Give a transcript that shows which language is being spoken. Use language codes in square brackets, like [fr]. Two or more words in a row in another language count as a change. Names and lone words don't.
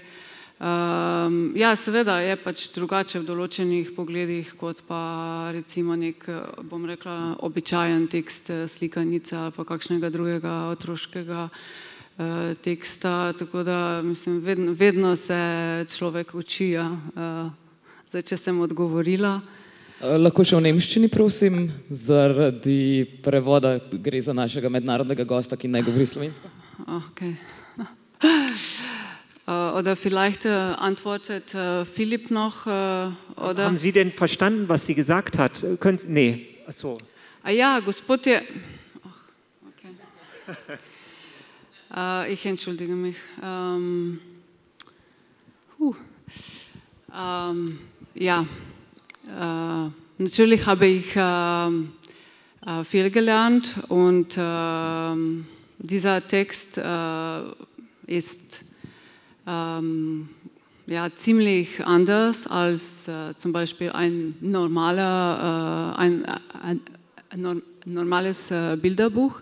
[sl] Ja, seveda je pač drugače v določenih pogledih kot pa recimo nek, bom rekla, običajen tekst slikanice ali pa kakšnega drugega otroškega teksta, tako da mislim, vedno se človek uči, ja. Zdaj, če sem odgovorila. Lahko še v nemščini, prosim, zaradi prevoda gre za našega mednarodnega gosta, ki ne govori slovensko. Okay. [de] Oder vielleicht antwortet Philipp noch. Oder? Haben Sie denn verstanden, was sie gesagt hat? Nee, ach so. [sl] Ja, gospod je... Okay. [de] Ich entschuldige mich. Ja, natürlich habe ich viel gelernt und dieser Text ist ja, ziemlich anders als zum Beispiel ein normales Bilderbuch.